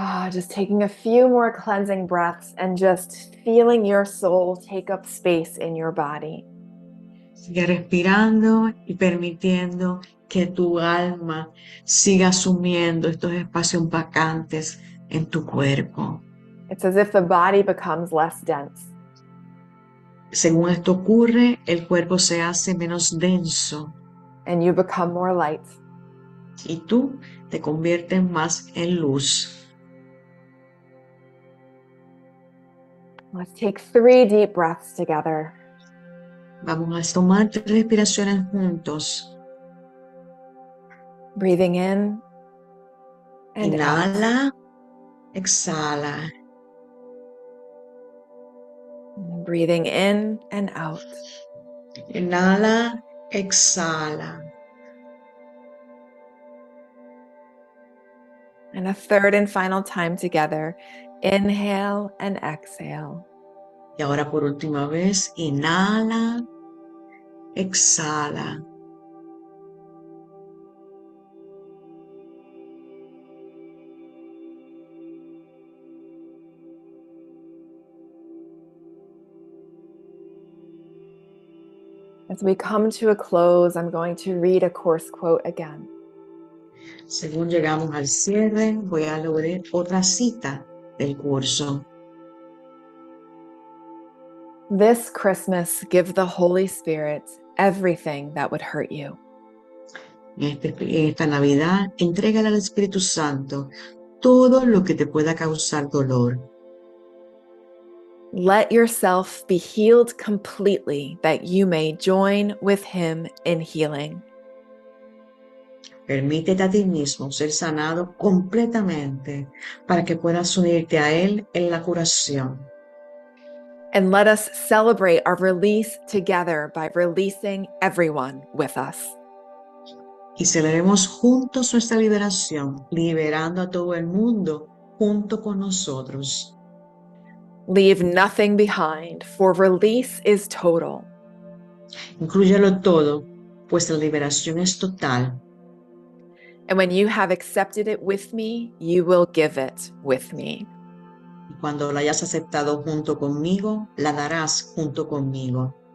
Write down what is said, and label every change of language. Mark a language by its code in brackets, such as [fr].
[en] Just taking a few more cleansing breaths and just feeling your soul take up space in your body. [es] Sigue respirando y permitiendo que tu alma siga asumiendo estos espacios vacantes en tu cuerpo. [en] It's as if the body becomes less dense. [es] Según esto ocurre, el cuerpo se hace menos denso [en] And you become more light. [es] y tú te conviertes más en luz. [en] Let's take 3 deep breaths together. [es] Vamos a tomar 3 respiraciones juntos. [en] Breathing in and out. [es] Inhala, exhala. [en] Breathing in and out. [es] Inhala, exhala. [en] And a third and final time together. Inhale and exhale. [es] Y ahora por última vez, inhala, exhala. [en] As we come to a close, I'm going to read a course quote again. [es] Según llegamos al cierre, voy a leer otra cita del curso. [en] This Christmas, give the Holy Spirit everything that would hurt you. [es] En esta Navidad, entrégale al Espíritu Santo todo lo que te pueda causar dolor. [en] Let yourself be healed completely that you may join with him in healing. [es] Permítete a ti mismo ser sanado completamente para que puedas unirte a Él en la curación. [en] And let us celebrate our release together by releasing everyone with us. [es] Y celebremos juntos nuestra liberación, liberando a todo el mundo junto con nosotros. [en] Leave nothing behind, for release is total. [es] Inclúyelo todo, pues la liberación es total. [en] And when you have accepted it with me, you will give it with me. [es] Y cuando la hayas aceptado junto conmigo, la darás junto conmigo.